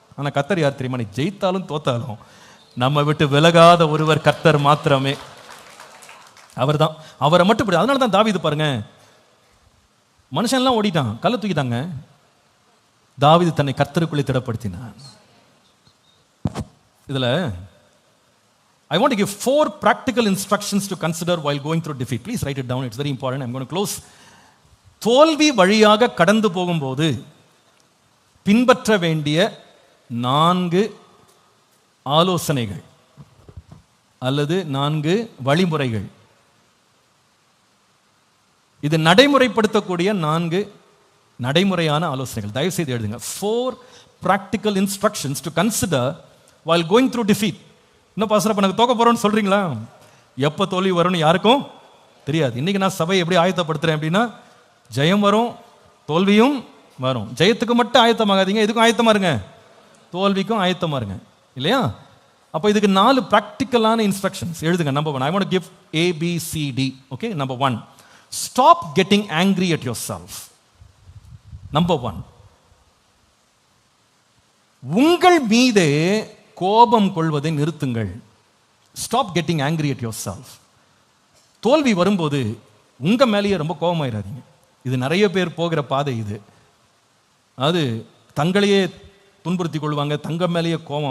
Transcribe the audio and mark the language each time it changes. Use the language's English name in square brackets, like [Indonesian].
[Tamil] ஆனால் கர்த்தர் யார் தெரியுமா? நீ ஜெயித்தாலும் தோத்தாலும் நம்ம விட்டு விலகாத ஒருவர் கர்த்தர் மாத்திரமே. அவர் தான், அவரை மட்டும். அதனால தான் தாவீது பாருங்க, மனுஷன்லாம் ஓடிட்டான், கல்லை தூக்கிட்டாங்க, தாவீது தன்னை கர்த்தருக்குள்ளே திடப்படுத்தினான். இதில் [English] I want to give 4 practical instructions to consider while going through defeat. Please write it down. It's very important. I'm going to close. [Tamil] தோல்வி வழியாக கடந்து போகும்போது பின்பற்ற வேண்டிய 4 ஆலோசனைகள் அல்லது 4 வழிமுறைகள். இது நடைமுறைப்படுத்தக்கூடிய 4 நடைமுறையான ஆலோசனைகள். தயவு செய்து எழுதுங்க. [English] 4 practical instructions to consider while going through defeat. [Tamil] இன்னும் பாஸ்டர் அப்ப எனக்கு தோக்க போறோம்னு சொல்றீங்களா? எப்போ தோல்வி வரும்னு யாருக்கும் தெரியாது. இன்னைக்கு நான் சபையை எப்படி ஆயத்தப்படுத்துறேன் அப்படின்னா, ஜெயம் வரும், தோல்வியும் வரும். ஜெயத்துக்கு மட்டும் ஆயத்தமாகாதீங்க, இதுக்கும் ஆயத்தமா இருங்க, தோல்விக்கும் ஆயத்தமா இருங்க, இல்லையா? அப்போ இதுக்கு 4 ப்ராக்டிக்கலான இன்ஸ்ட்ரக்ஷன்ஸ் எழுதுங்க. [English] Number 1, I want to give ABCD. Okay, number 1, stop getting angry at yourself. [Tamil] number 1, உங்கள் மீதே கோபம் கொள்வதை நிறுத்துங்கள். Stop getting angry at your self. தோல்வி வரும்போது உங்க மேலேயே ரொம்ப கோபமாயிடாதீங்க. இது நிறைய பேர் போகிற பாதை. இது அது தங்களையே துன்புறுத்தி கொள்வாங்க, தங்க மேலேயே கோபம்.